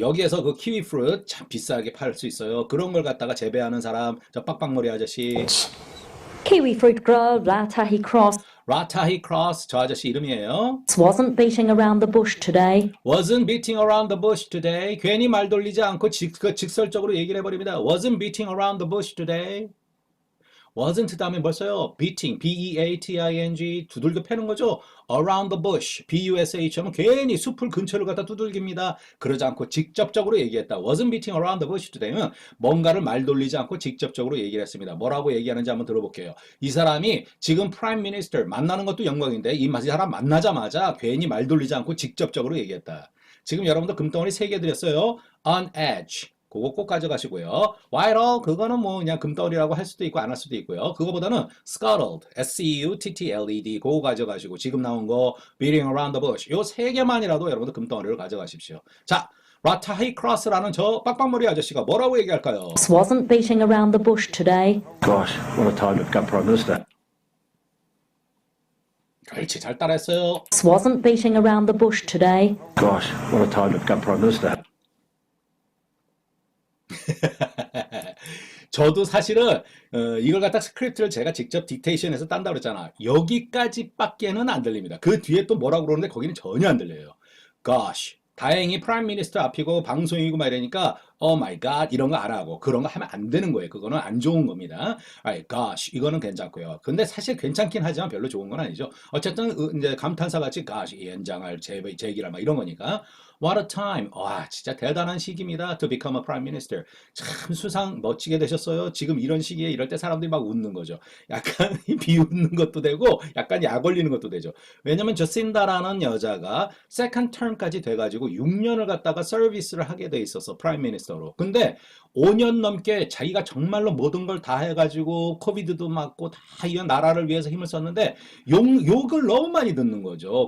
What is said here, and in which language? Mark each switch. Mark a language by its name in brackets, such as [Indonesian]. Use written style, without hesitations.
[Korean] 여기에서 그 키위 프루트 참 비싸게 팔 수 있어요. 그런 걸 갖다가 재배하는 사람, 저 빡빡머리 아저씨. [English] Kiwi fruit grower Ratahi Cross [Korean] 라타히 크로스, 저 아저씨 이름이에요. [English] wasn't beating around the bush today. Wasn't beating around the bush today. [Korean] 괜히 말 돌리지 않고 직설적으로 얘기를 해버립니다. [English] Wasn't beating around the bush today. [Korean] wasn't 다음에 뭘 써요? beating, B-E-A-T-I-N-G 두들겨 패는 거죠. around the bush, B-U-S-H 하면 괜히 숲을 근처를 갖다 두들깁니다. 그러지 않고 직접적으로 얘기했다. [English] wasn't beating around the bush today [Korean] 면 뭔가를 말 돌리지 않고 직접적으로 얘기를 했습니다. 뭐라고 얘기하는지 한번 들어볼게요. 이 사람이 지금 프라임 미니스터 만나는 것도 영광인데 이 사람 만나자마자 괜히 말 돌리지 않고 직접적으로 얘기했다. 지금 여러분들 금덩어리 3개 드렸어요. on edge. 그거 꼭 가져가시고요. vital 그거는 뭐 그냥 금덩어리라고 할 수도 있고 안 할 수도 있고요. 그거보다는 scuttled, S-C-U-T-T-L-E-D 그거 가져가시고 지금 나온 거 beating around the bush 요 3개만이라도 여러분들 금덩어리를 가져가십시오. 자, 라타히 크로스라는 저 빡빡머리 아저씨가 뭐라고 얘기할까요? [English] Wasn't beating around the bush today. Gosh, what a time to become Prime Minister. [Korean] 그렇지, 잘 따라했어요. [English] Wasn't beating around the bush today. Gosh, what a time to become Prime Minister. [Korean] 저도 사실은 이걸 갖다 스크립트를 제가 직접 딕테이션해서 딴다고 그랬잖아. 여기까지밖에는 안 들립니다. 그 뒤에 또 뭐라고 그러는데 거기는 전혀 안 들려요. [English] Gosh. [Korean] 다행히 프라임 미니스터 앞이고 방송이고 막 이러니까 [English] oh my god [Korean] 이런 거 안 하고 그런 거 하면 안 되는 거예요. 그거는 안 좋은 겁니다. Alright, gosh 이거는 괜찮고요. 근데 사실 괜찮긴 하지만 별로 좋은 건 아니죠. 어쨌든 이제 감탄사 같이 gosh 이 연장할 제기라 막 이런 거니까 [English] what a time [Korean] 와 진짜 대단한 시기입니다. [English] To become a prime minister [Korean] 참 수상 멋지게 되셨어요. 지금 이런 시기에 이럴 때 사람들이 막 웃는 거죠. 약간 비웃는 것도 되고 약간 약 올리는 것도 되죠. 왜냐면 저신다라는 여자가 second term까지 돼가지고 6년을 갖다가 서비스를 하게 돼 있어서 프라임 미니스터로. 근데 5년 넘게 자기가 정말로 모든 걸 다 해가지고 코비드도 맞고 다 이 나라를 위해서 힘을 썼는데 욕을 너무 많이 듣는 거죠.